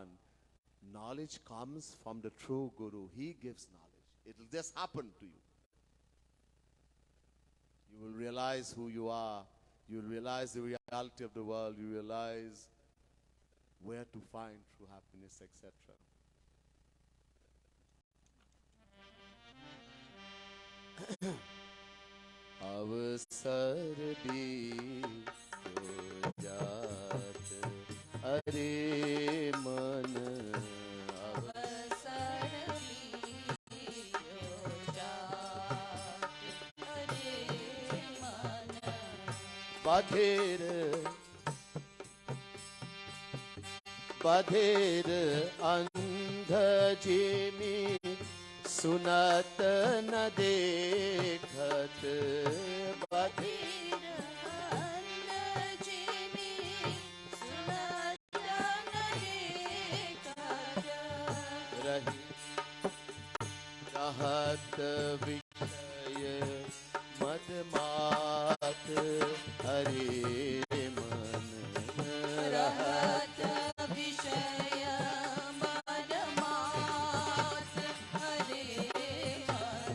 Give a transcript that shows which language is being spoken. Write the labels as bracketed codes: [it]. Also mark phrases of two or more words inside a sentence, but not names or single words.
[en] Knowledge comes from the true Guru. He gives knowledge. It will just happen to you. You will realize who you are. You will realize the reality of the world. You realize where to find true happiness, etc. [bra] अवसर बीत्यो जात, अरे मन. अवसर बीत्यो जात, अरे मन. बधिर अंध जिमि सुनत न देखत. बधिर अंध जिमि सुनत न देखत. रहि रहत विषय मदमत हरे मन. रहत विषय मदमत हरे मन.